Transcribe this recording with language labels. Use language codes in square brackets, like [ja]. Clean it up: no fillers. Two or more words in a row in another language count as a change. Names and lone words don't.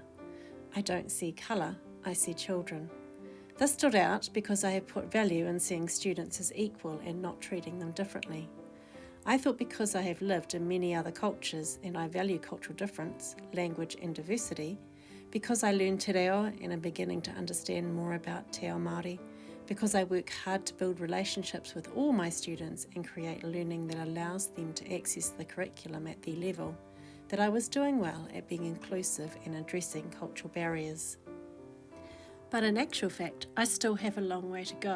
[en] I don't see colour, I see children. This stood out because I have put value in seeing students as equal and not treating them differently. I thought because I have lived in many other cultures and I value cultural difference, language and diversity, because I learned [mi] te reo [en] and am beginning to understand more about [mi] te ao Māori, [en] because I work hard to build relationships with all my students and create learning that allows them to access the curriculum at their level, that I was doing well at being inclusive and addressing cultural barriers. But in actual fact, I still have a long way to go.